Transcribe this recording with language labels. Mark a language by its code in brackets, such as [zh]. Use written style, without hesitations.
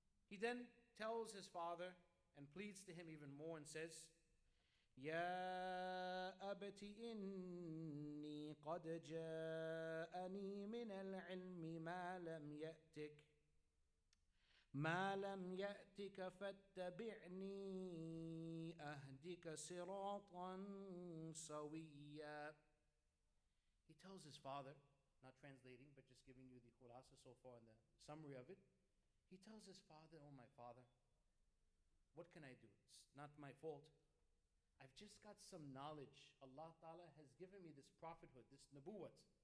[en] He then tells his father and pleads to him even more and says, [ar] Ya abati inni qad ja'ani min al-ilmi ma lam ya'tik. ما لم يأتك فاتبعني أهدك صراطا سويا. [en] He tells his father, not translating, but just giving you the khulasa so far in the summary of it. He tells his father, oh my father, what can I do? It's not my fault. I've just got some knowledge. Allah Ta'ala has given me this prophethood, this nabuwat.